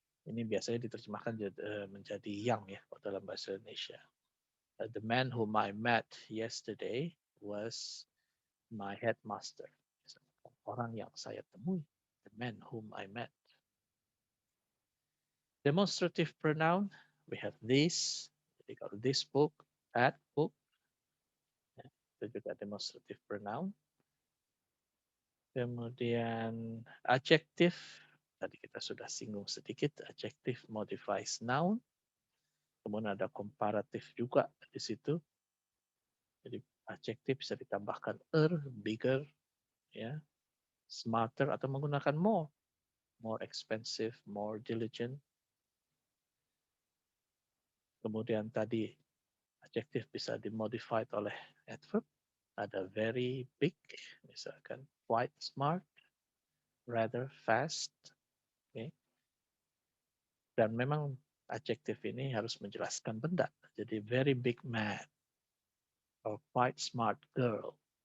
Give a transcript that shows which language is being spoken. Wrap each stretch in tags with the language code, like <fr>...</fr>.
<id>Ini biasanya diterjemahkan menjadi yang ya dalam bahasa Indonesia.</id> <en>The man whom I met yesterday was my headmaster.</en> <id>Orang yang saya temui,</id> <en>the man whom I met. Demonstrative pronoun, we have this.</en> <id>Jadi kalau this book, that book, ya, itu juga demonstrative pronoun. Kemudian adjective, tadi kita sudah singgung sedikit,</id> <en>adjective modifies noun.</en> <id>Kemudian ada komparatif juga di situ. Jadi adjektif bisa ditambahkan bigger, ya, smarter atau menggunakan</id> <en>more expensive, more diligent.</en> <id>Kemudian tadi adjektif bisa dimodified oleh adverb.</id> <en>Ada very big, misalkan quite smart, rather fast. Okay.</en> <id>Dan memang adjektif ini harus menjelaskan benda.</id> <en>Jadi very big man or quite smart girl.</en>